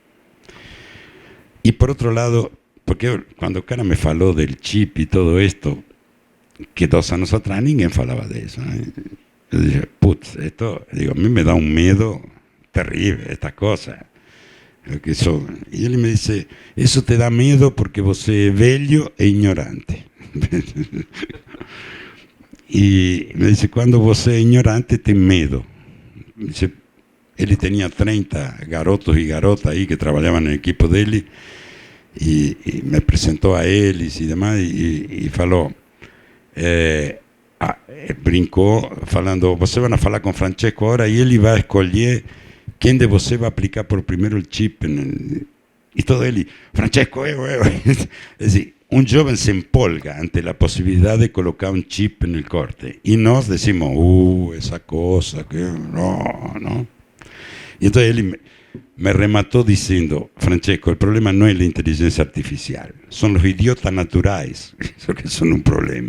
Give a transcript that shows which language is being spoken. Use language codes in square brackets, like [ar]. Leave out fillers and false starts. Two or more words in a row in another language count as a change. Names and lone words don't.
[es] Y por otro lado, porque cuando el cara me faló del chip y todo esto, que 2 años atrás ninguém falaba de eso. Yo dije, putz, esto, digo, a mí me da un miedo terrible, estas cosas. Y él me dice, eso te da miedo porque vos sos velho e ignorante. Y me dice, cuando vos sos ignorante, ten medo. Dice, él tenía 30 garotos y garotas ahí que trabajaban en el equipo de él, y me presentó a él y demás, y [pt] falou, brincou falando, você vai falar com Francesco agora e ele vai escolher quem de você vai aplicar por primeiro o chip. E todo ele, Francesco, eu. É assim, [es] un joven se empolga ante la posibilidad de colocar un chip en el corte y nos decimos, esa cosa, que no. Y entonces él me remató diciendo, Francesco, el problema no es la inteligencia artificial, son los idiotas naturales, eso que son un problema.